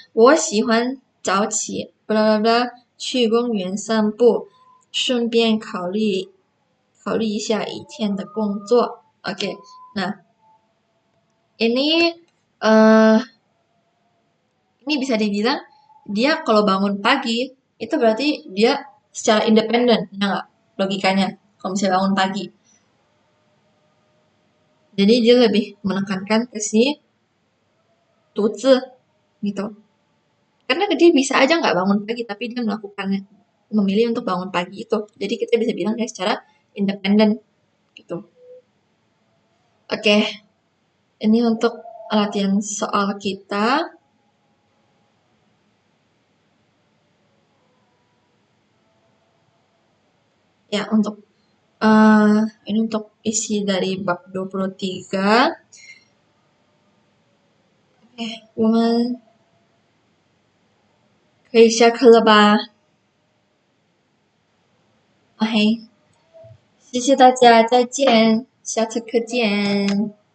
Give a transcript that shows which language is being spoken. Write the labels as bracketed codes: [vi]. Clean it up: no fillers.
[zh] 我喜欢早起 bla bla bla 去公园散步，顺便考虑一下一天的工作. [id] Oke, nah ini eh ini bisa dibilang dia kalau bangun pagi itu berarti dia secara independen, ya nggak? Logikanya, kalau misalnya bangun pagi. Jadi dia lebih menekankan ke si tuzi gitu. Karena dia bisa aja nggak bangun pagi, tapi dia memilih untuk bangun pagi itu. Jadi kita bisa bilang dia secara independen gitu. Oke, ini untuk latihan soal kita. Ya, ini untuk isi dari bab 23. [zh] Oke, 我们可以下课了吧？OK，谢谢大家，再见，下次课见。